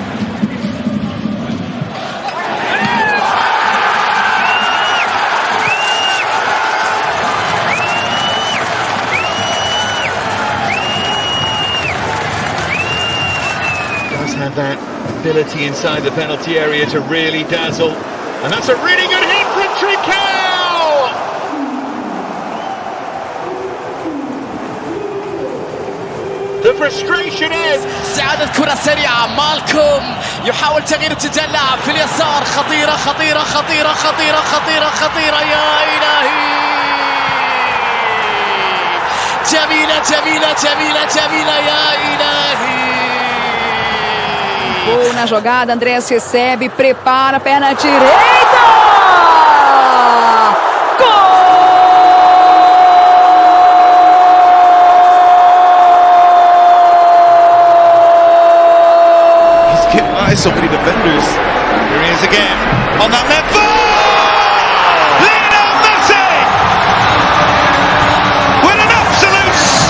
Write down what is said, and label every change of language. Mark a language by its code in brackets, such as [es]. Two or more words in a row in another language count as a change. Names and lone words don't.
[en] Does have that ability inside the penalty area to really dazzle, and that's a really good hit from Trincao! The frustration ends. [ar] استعادة كرة سريعة مالكوم يحاول تغيير اتجاه اللاعب في اليسار خطيرة خطيرة خطيرة خطيرة خطيرة خطيرة يا إلهي جميلة جميلة جميلة جميلة يا إلهي [pt] Gol na jogada, Andrés recebe, prepara, perna direita! Gol! [en] So many defenders. Here he is again on that left foot. Lionel Messi with an absolute